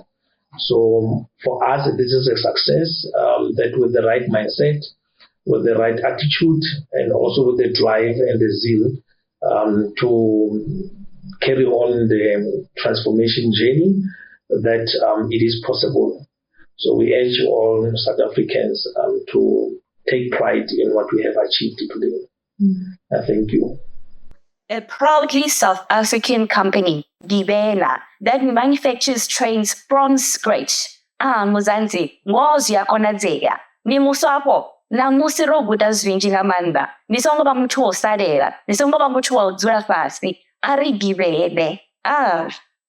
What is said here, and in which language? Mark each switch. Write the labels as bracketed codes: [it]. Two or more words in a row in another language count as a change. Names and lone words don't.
[en] So for us, this is a success that with the right mindset, with the right attitude, and also with the drive and the zeal to carry on the transformation journey, that it is possible. So we urge all South Africans to take pride in what we have achieved today. Thank you. A proudly South African company, Gibela, that manufactures trains from scratch. [ve] Muzanzi, ngozi yakonadzeka. Ni musapo, na musiro guda zwinji nga manda. Nisongo ba muthu osalela, nisongo ba muthu odzula fasi. Ari Gibele.